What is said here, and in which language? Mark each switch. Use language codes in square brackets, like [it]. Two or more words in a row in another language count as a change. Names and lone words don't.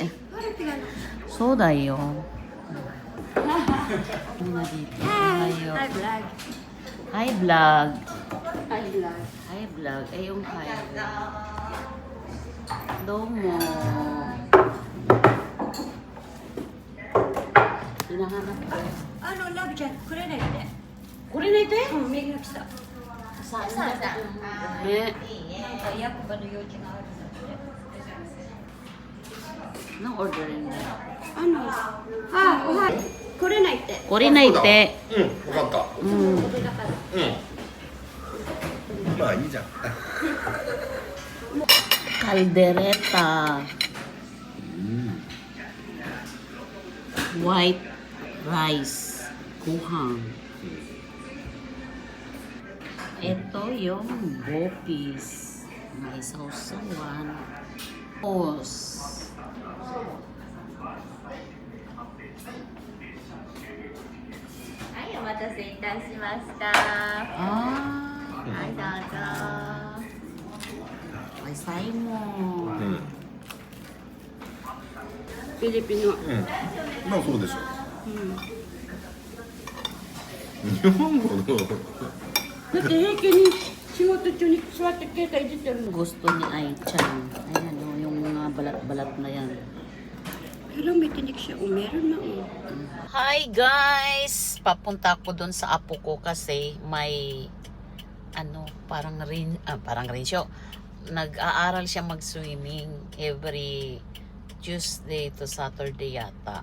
[ja] そうだよ. [tl] Muna dito. [en] Hi vlog. Hi vlog. Hi vlog. Hi vlog. [tl] Ay yung hi. Domo. Hinahanap ko. [ja] ラブちゃんくれないで。これ寝てうん、メグが来た。さあ、さあね。役場の用事があるので。 [tl] Nang orderin mo? [ja] おはい。来れないって。来れないって。うん、分かった。ことだから。まあいいじゃん。 [tl] Caldereta. [en] White rice. [tl] Kuhang. Ito yung bopis. May sausawan. Os. [ja] はい、お待たせいたしました。 Ah. はい、どうぞ。 [tl] Ay, say mo. [ja] うん。フィリピンの。まあそうでしょ。日本語の。だって平気に仕事中に座って携帯いじってるの。 [tl] Gusto ni Ai-chan. Ayan o, yung mga balat-balat na yan. Pero may tinik siya. Meron na. [en] Hi guys! [tl] Papunta ako doon sa apo ko kasi may parang rin show. Nag-aaral siya mag-swimming [en] every Tuesday to Saturday [tl] yata.